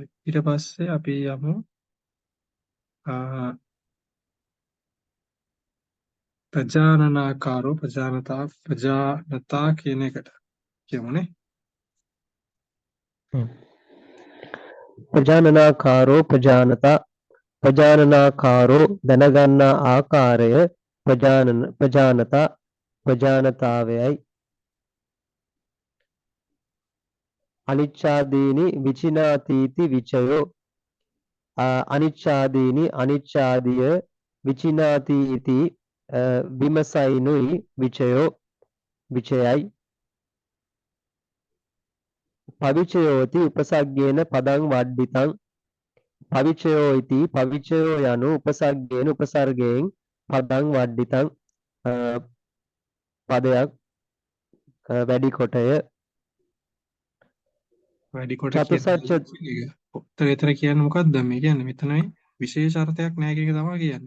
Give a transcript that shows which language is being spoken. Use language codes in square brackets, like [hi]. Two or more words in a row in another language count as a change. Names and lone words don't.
[si] ඊට පස්සේ අපි යමු අ, ප්‍රජානතා කියන එකට කියමුනේ. [pi] ප්‍රජානනාකාරෝ ප්‍රජානනාකාරෝ [si] දැනගන්නා ආකාරය ප්‍රජානතා ප්‍රජානතාවයයි. [pi] අනිච්ඡාදීනි විචිනාතීති විචයෝ අනිච්ඡාදීනි අනිච්ඡාදිය විචිනාතීති විමසයිනුයි විචයෝ විචයයි. පවිචයෝති උපසග්ගේන පදං වඩ්ඩිතං පවිචයෝ ඉති පවිචයෝ යනු උපසග්ගේන උපසර්ගයෙන් පදං වඩ්ඩිතං [si] පදයක් වැඩි කොටය. වැඩි කොට චතුසත්‍ය කියන එතන කියන්නේ මොකක්ද මේ කියන්නේ මෙතනයි විශේෂ අර්ථයක් නැහැ කියන එක තමයි කියන්නේ.